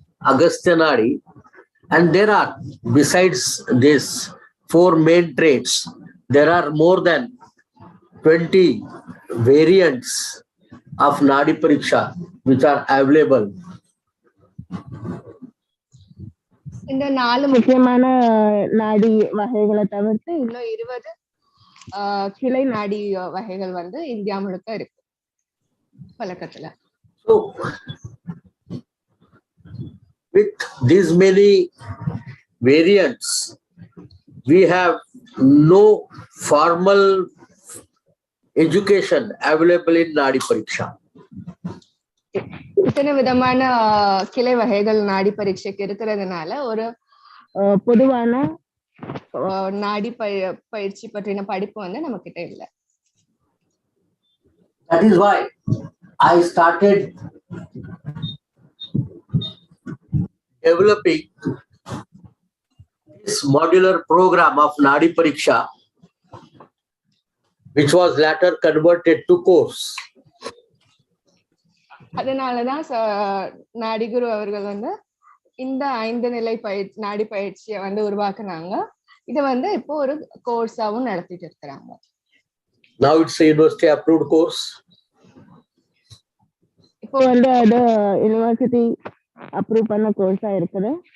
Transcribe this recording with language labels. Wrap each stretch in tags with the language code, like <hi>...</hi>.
<en>Agastya Nadi, and there are, besides these 4 main traits, there are more than 20 variants of Nadi Pariksha which are available.</en> <ta>இந்த 4 முக்கியமான நாடி வகைகளை தவிர்த்து இன்னும் 20 கிளை நாடி வகைகள் வந்து இந்தியா முழுக்க இருக்கு பழக்கத்துல.</ta> <en>So, with these many variants, we have no formal education available in Nadi Pariksha.</en> <ta>இத்தனை விதமான கிளை வகைகள் நாடி பரீட்சைக்கு இருக்கிறதுனால ஒரு பொதுவான நாடி பயிற்சி பற்றின படிப்பு வந்து நம்ம கிட்ட இல்லை.</ta> <en>That is why I started developing this modular program of Nadi Pariksha, which was later converted to course.</en> <ta>அதனாலதான் நாடிகுரு அவர்கள் வந்து இந்த 5 நிலை நாடி பயிற்சியை வந்து உருவாக்குனாங்க. இதை வந்து இப்போ ஒரு கோர்ஸாவும் நடத்திட்டு இருக்கிறாங்க.</ta> <en>Now it's a university approved course.</en> <ta>இப்போ வந்து அது யுனிவர்சிட்டி அப்ரூவ் பண்ண கோர்ஸா இருக்குது.</ta>